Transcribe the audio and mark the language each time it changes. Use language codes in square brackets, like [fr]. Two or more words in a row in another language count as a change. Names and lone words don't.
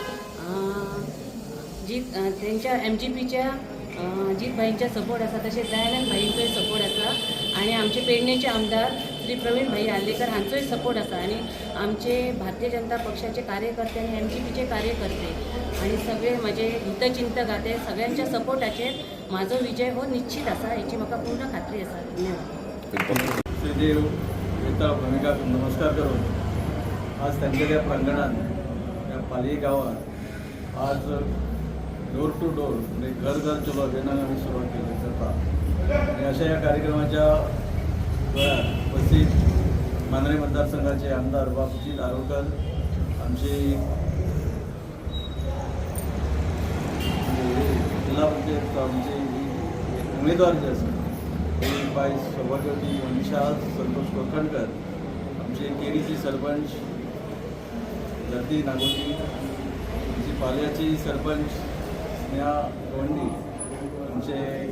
[kok] जीत तेंच्या MGPच्या जीत भाईंचा सपोर्ट आसा, तशेंच दयानंद भाईंचोय सपोर्ट आसा आणि आमचे पेडणेचे आमदार श्री प्रवीण भाई आल्लेकर हांचोय सपोर्ट आसा आणि आमचे भारतीय जनता पक्षाचे कार्यकर्ते आणि MGPचे कार्यकर्ते आणि सगळे माझे हितचिंतक आते सगळ्यांच्या सपोर्टाचेर माझो विजय हो निश्चित आसा, हेची म्हाका पूर्ण खात्री आसा। धन्यवाद। [mr] श्रीदेव विठ्ठल भूमिका नमस्कार करून आज त्यांच्या प्रांगणात या पाली गावात आज [en] door to door [mr] म्हणजे [hi] घर घर चलो [mr] अभियानाला आम्ही सुरुवात केली जाता आणि अशा या कार्यक्रमाच्या वेळार उपस्थित मांद्रे मतदारसंघाचे आमदार बापूजी आरोलकर, आमचे जिल्हा पंचायत आमचे उमेदवार जे असतात ते बाय सौभाग्यवती मनीषा संतोष कोकणकर, आमचे केरीचे सरपंच धरती नागोजी, आमची पाल्याची सरपंच स्नेहा गवंडी, आमचे